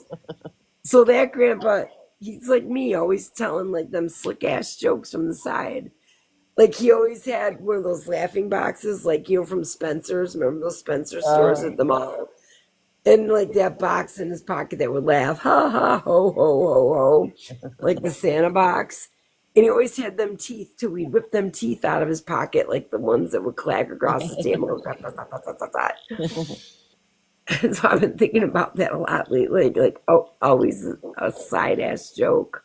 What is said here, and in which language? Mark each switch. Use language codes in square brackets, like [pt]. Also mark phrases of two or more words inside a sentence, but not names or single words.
[en] So that grandpa, he's like me, always telling them slick ass jokes from the side. He always had one of those laughing boxes, from Spencer's. Remember those Spencer stores at the mall? And that box in his pocket that would laugh, ha ha, ho, ho, ho, ho, like the Santa box. And he always had them teeth too. We'd whip them teeth out of his pocket, like the ones that would clack across the table. And so I've been thinking about that a lot lately, always a side ass joke.